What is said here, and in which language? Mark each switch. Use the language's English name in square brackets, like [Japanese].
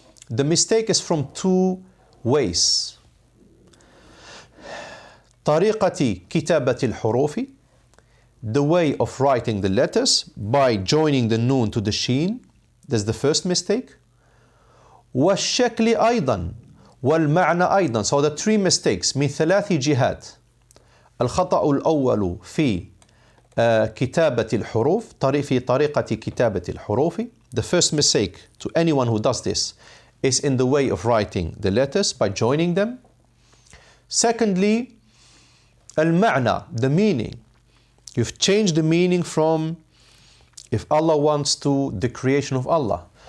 [English] The mistake is from two ways. [Arabic] طريقة كتابة الحروف, [English] the way of writing the letters by joining the noon to the sheen. That's the first mistake. [Arabic] والشكل أيضا والمعنى أيضا. [English] So the three mistakes [Arabic] من ثلاث جهات. الخطأ الأول في كتابة الحروف, في طريقة كتابة الحروف. [English] The first mistake to anyone who does this is in the way of writing the letters by joining them. Secondly, المعنى, the meaning. You've changed the meaning from if Allah wants to the creation of Allah.